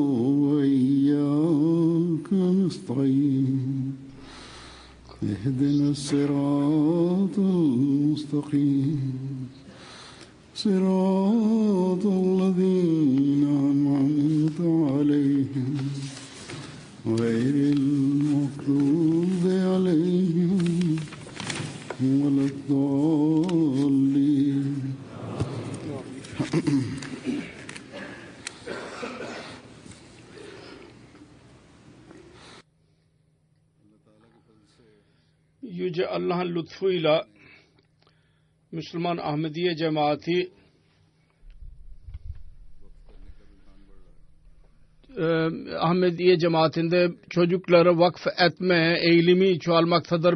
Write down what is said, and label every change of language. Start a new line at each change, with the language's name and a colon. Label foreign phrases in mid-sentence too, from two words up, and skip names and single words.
Arabic: وإياك نستعين اهدنا الصراط المستقيم صراط الذين أنعمت عليهم غير المغضوب عليهم ولا الضالين.
Turkish: Yüce Allah'ın lütfuyla Müslüman Ahmediye cemaati Ahmediye cemaatinde çocukları vakf etme eğilimi çoğalmaktadır.